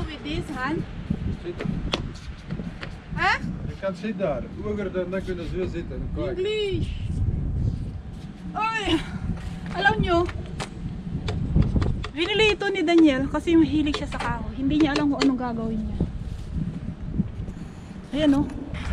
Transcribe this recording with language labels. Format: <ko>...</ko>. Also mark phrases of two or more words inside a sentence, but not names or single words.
<en>This hand?</en> <nl>Zitten. Ha? Je kan zitten daar. Hoger dan kunnen ze weer zitten. Kijk.</nl> <en>English! Ay!</en> <tl>Alam nyo, binili ito ni Daniel kasi mahilig siya sa kahoy. Hindi niya alam kung anong gagawin niya. Ayan o.</tl>